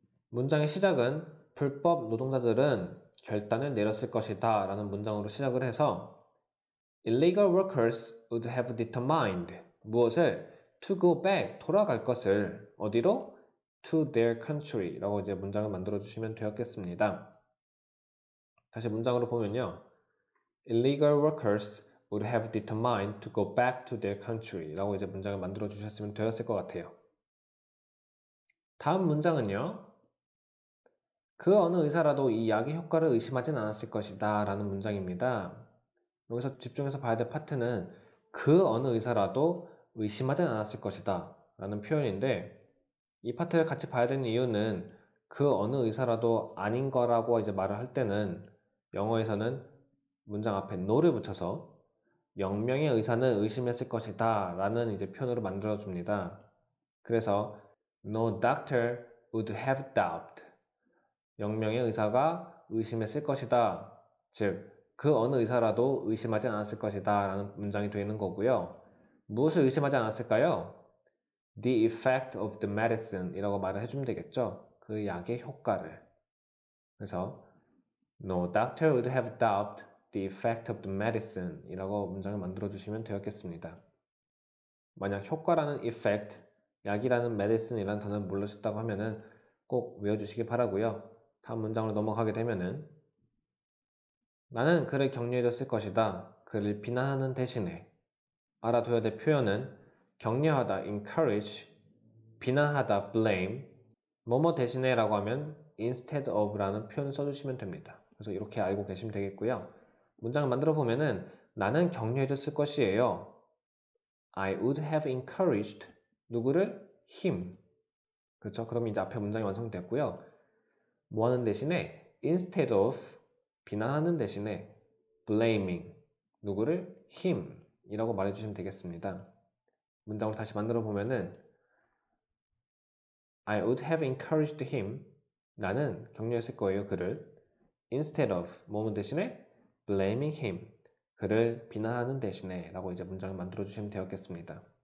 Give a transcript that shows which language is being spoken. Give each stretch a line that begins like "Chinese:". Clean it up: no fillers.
Korean: 문장의 시작은 불법 노동자들은 결단을 내렸을 것이다 라는 문장으로 시작을 해서
English: illegal workers would have determined
Korean: 무엇을
English: to go back
Korean: 돌아갈 것을 어디로?
English: to their country
Korean: 라고 이제 문장을 만들어 주시면 되었겠습니다. 다시 문장으로 보면요.
English: illegal workers would have determined to go back to their country
Korean: 라고 이제 문장을 만들어 주셨으면 되었을 것 같아요. 다음 문장은요. 그 어느 의사라도 이 약의 효과를 의심하진 않았을 것이다 라는 문장입니다. 여기서 집중해서 봐야 될 파트는 그 어느 의사라도 의심하진 않았을 것이다 라는 표현인데 이 파트를 같이 봐야 되는 이유는 그 어느 의사라도 아닌 거라고 이제 말을 할 때는 영어에서는 문장 앞에 no를 붙여서 0명의 의사는 의심했을 것이다 라는 이제 표현으로 만들어 줍니다.
English: 그래서 no doctor would have doubt
Korean: 0명의 의사가 의심했을 것이다. 즉, 그 어느 의사라도 의심하지 않았을 것이다 라는 문장이 되는 거고요. 무엇을 의심하지 않았을까요?
English: The effect of the medicine
Korean: 이라고 말을 해주면 되겠죠. 그 약의 효과를. 그래서
English: No doctor would have doubted the effect of the medicine
Korean: 이라고 문장을 만들어 주시면 되었겠습니다. 만약 효과라는 effect, 약이라는 medicine 이라는 단어를 모르셨다고 하면은 꼭 외워주시기 바라고요. 다음 문장으로 넘어가게 되면은 나는 그를 격려해줬을 것이다. 그를 비난하는 대신에 알아둬야 될 표현은 격려하다 encourage, 비난하다 blame, 뭐뭐 대신에 라고 하면 instead of 라는 표현을 써주시면 됩니다. 그래서 이렇게 알고 계시면 되겠고요. 문장을 만들어 보면은 나는 격려해줬을 것이에요.
English: I would have encouraged
Korean: 누구를? him. 그렇죠? 그럼 이제 앞에 문장이 완성됐고요. 뭐 하는 대신에 instead of 비난하는 대신에 blaming 누구를? him 이라고 말해주시면 되겠습니다. 문장을 다시 만들어 보면은
English: I would have encouraged him
Korean: 나는 격려했을 거예요 그를
English: instead of
Korean: 뭐뭐 대신에
English: blaming him
Korean: 그를 비난하는 대신에 라고 이제 문장을 만들어 주시면 되었겠습니다.